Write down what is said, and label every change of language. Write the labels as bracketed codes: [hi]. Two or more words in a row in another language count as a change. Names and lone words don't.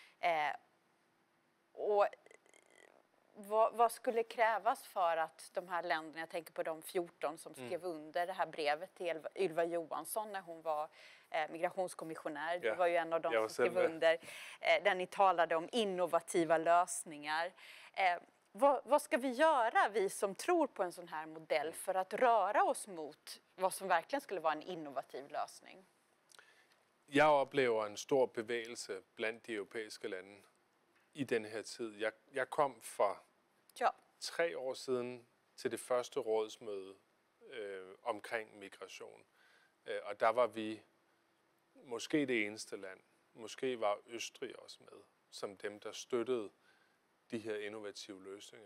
[sv] Och vad skulle krävas för att de här länderna, jag tänker på de 14 som skrev under det här brevet till Ylva Johansson när hon var migrationskommissionär. Det var ju en av dem som skrev under, där ni talade om innovativa lösningar. Vad ska vi göra, vi som tror på en sån här modell, för att röra oss mot vad som verkligen skulle vara en innovativ lösning? [da] Jeg oplever en stor bevægelse blandt de europæiske lande i den her tid. Jeg kom for 3 år siden til det første rådsmøde omkring migration. Og der var vi måske det eneste land, måske var Østrig også med, som dem, der støttede de her innovative løsninger.